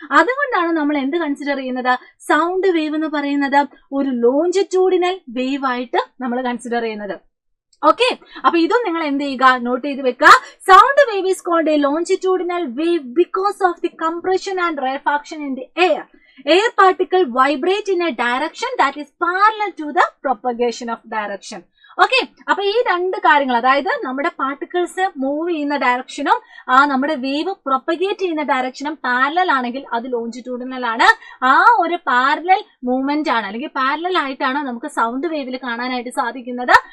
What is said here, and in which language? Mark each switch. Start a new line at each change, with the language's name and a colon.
Malayalam: അതുകൊണ്ടാണ് നമ്മൾ എന്ത് കൺസിഡർ ചെയ്യുന്നത്? സൗണ്ട് വേവ് എന്ന് പറയുന്നത് ഒരു ലോഞ്ചിറ്റ്യൂഡിനൽ വേവ് ആയിട്ട് നമ്മൾ കൺസിഡർ ചെയ്യുന്നത്. ഓക്കെ, അപ്പൊ ഇതും നിങ്ങൾ എന്ത് ചെയ്യുക? നോട്ട് ചെയ്ത് വെക്കുക.
English: Sound wave is called a longitudinal wave because of the compression and rarefaction in the air. Air particle vibrate in a direction that is parallel to the propagation of direction.
Malayalam: Okay, അപ്പൊ ഈ 2 കാര്യങ്ങൾ, അതായത് നമ്മുടെ particles move ചെയ്യുന്ന ഡയറക്ഷനും നമ്മുടെ wave propagate ചെയ്യുന്ന ഡയറക്ഷനും parallel ആണെങ്കിൽ അത് ലോഞ്ചിറ്റ്യൂഡിനൽ ആണ്. ആ ഒരു പാരലൽ മൂവ്മെന്റ് ആണ് അല്ലെങ്കിൽ പാരലൽ ആയിട്ടാണ് നമുക്ക് സൗണ്ട് വേവിൽ കാണാനായിട്ട് സാധിക്കുന്നത്.